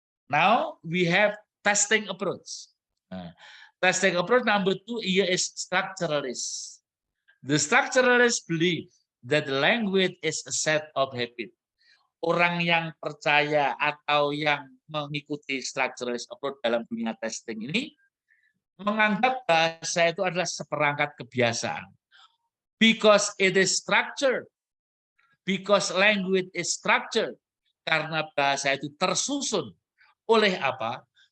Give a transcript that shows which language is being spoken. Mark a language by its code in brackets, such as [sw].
[en] Now we have testing approach. Testing approach number 2 here is structuralist. The structuralist believe that the language is a set of habit. [id] Orang yang percaya atau yang mengikuti structuralist approach dalam dunia testing ini menganggap bahasa itu adalah seperangkat kebiasaan. [en] Because it is structured. Because language is structured. [id] Karena bahasa itu tersusun oleh apa?